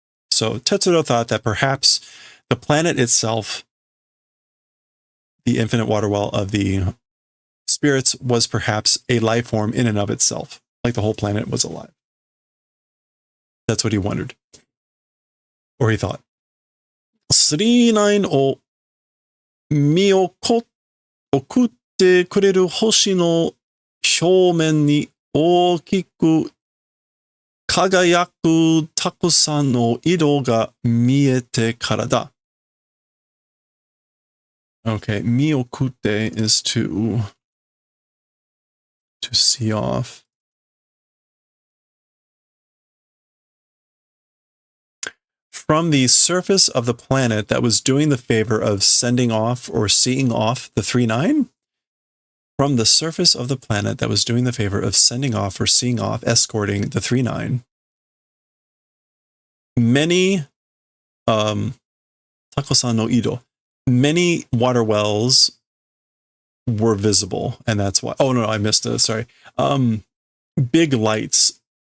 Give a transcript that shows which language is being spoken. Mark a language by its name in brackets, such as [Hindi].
[English] So Tetsuro thought that perhaps the planet itself, the infinite water well of the spirits, was perhaps a life form in and of itself, like the whole planet was alive. That's what he wondered, or he thought. [Japanese] 39を見送ってくれる星の表面に大きく輝くたくさんの色が見えてからだ。 [English] Okay, 見送って is to see off. From the surface of the planet that was doing the favor of sending off or seeing off the 3-9, from the surface of the planet that was doing the favor of sending off or seeing off, escorting the 3-9, many [Japanese] takusan no ido, [English] many water wells were visible, and that's why. Oh no, I missed it. Sorry. Big lights.